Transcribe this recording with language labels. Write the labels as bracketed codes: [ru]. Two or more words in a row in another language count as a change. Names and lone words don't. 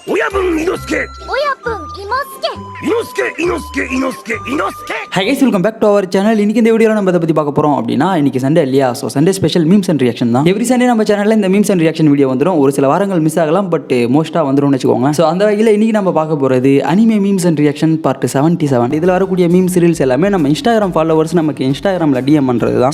[ja] 親分伊之助親分伊之助伊之助伊之助伊之助伊之助. [en] Hi guys, welcome back to our channel. [ta] இன்னைக்கு இந்த வீடியோல நம்ம எதை பத்தி பார்க்க போறோம் அப்படின்னா, இன்னைக்கு சண்டே இல்லையா, [en] so Sunday special memes and reaction [ta] தான். [en] every Sunday [ta] நம்ம சேனல்ல இந்த [en] memes and reaction video [ta] வந்துடும். ஒரு சில வாரங்கள் மிஸ் ஆகலாம், [en] but mostly [ta] வந்துரும்னு வச்சுக்கோங்க. ஸோ அந்த வகையில் இன்னைக்கு நம்ம பார்க்க போறது [en] anime memes and reaction part [ta] 77. இதில் வரக்கூடிய [en] memes reels [ta] எல்லாமே நம்ம [en] Instagram followers [ta] நமக்கு இன்ஸ்டாகிராமில் டிஎம் பண்ணுறது தான்.